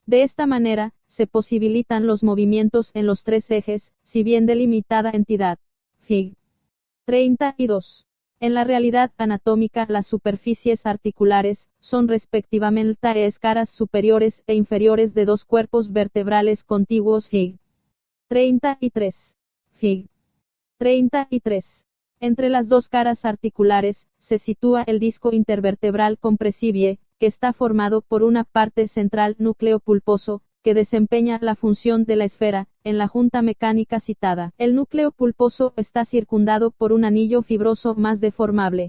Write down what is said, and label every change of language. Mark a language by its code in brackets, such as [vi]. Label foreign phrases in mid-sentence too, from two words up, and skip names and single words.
[es] De esta manera, se posibilitan los movimientos en los tres ejes, si bien delimitada entidad. Fig. 32. En la realidad anatómica las superficies articulares, son respectivamente escaras superiores e inferiores de dos cuerpos vertebrales contiguos. Fig. 33. Fig. 33. Entre las dos caras articulares, se sitúa el disco intervertebral compresible, que está formado por una parte central núcleo pulposo, que desempeña la función de la esfera, en la junta mecánica citada. El núcleo pulposo está circundado por un anillo fibroso más deformable.